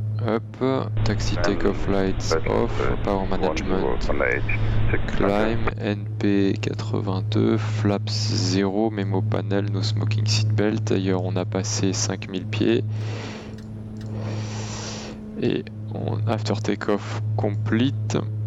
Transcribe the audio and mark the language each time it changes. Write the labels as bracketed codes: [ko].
[en] Hop, taxi takeoff lights off, power management, climb, NP82, flaps 0, mémo panel, no smoking seatbelt. [fr] D'ailleurs, on a passé 5000 pieds. Et on [en] after takeoff complete.